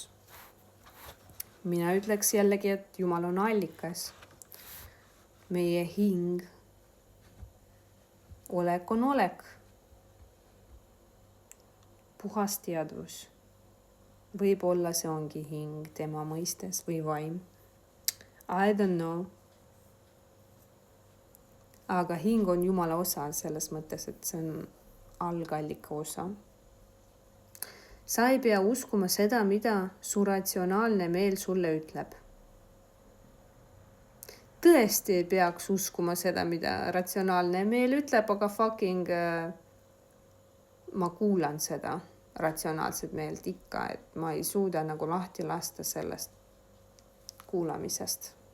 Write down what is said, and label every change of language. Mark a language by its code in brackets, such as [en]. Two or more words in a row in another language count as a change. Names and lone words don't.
[et] Mina ütleks jällegi, et Jumal on allikas. Meie hing. Olek on olek. Puhas teadvus. Võib-olla see ongi hing tema mõistes või vaim. [en] I don't know. [et] Aga hing on Jumala osa selles mõttes, et see on algallika osa. Sa ei pea uskuma seda, mida su ratsionaalne meel sulle ütleb. Tõesti ei peaks uskuma seda, mida ratsionaalne meel ütleb, aga ma kuulan seda ratsionaalset meelt ikka, et ma ei suuda nagu lahti lasta sellest kuulamisest.